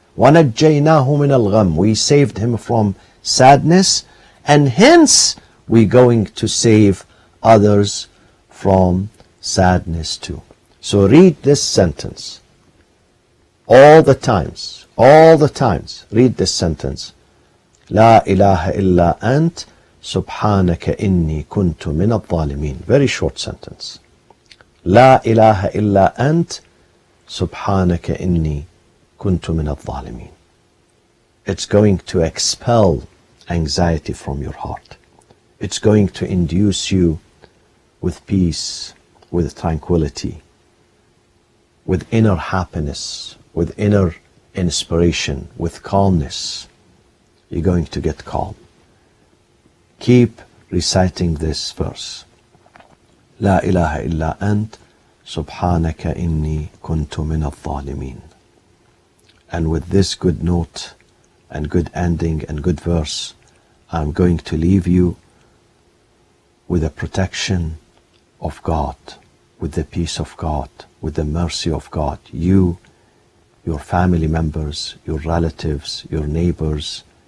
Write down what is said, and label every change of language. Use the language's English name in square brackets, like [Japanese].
[Arabic] ونجيناه من الغم, [English] we saved him from sadness, and hence we going to save others from sadness too. So read this sentence all the times, read this sentence. [Arabic] لا إله إلا أنت سبحانك إني كنت من الظالمين. [English] Very short sentence. [Arabic] لا إله إلا أنت سبحانك إني كنت من الظالمين. [English] It's going to expel anxiety from your heart. It's going to induce you with peace, with tranquility, with inner happiness, with inner inspiration, with calmness. You're going to get calm. Keep reciting this verse. [Arabic] لا إله إلا أنت سبحانك إني كنت من الظالمين. [English] And with this good note and good ending and good verse, I'm going to leave you with the protection of God, with the peace of God, with the mercy of God. You, your family members, your relatives, your neighbors,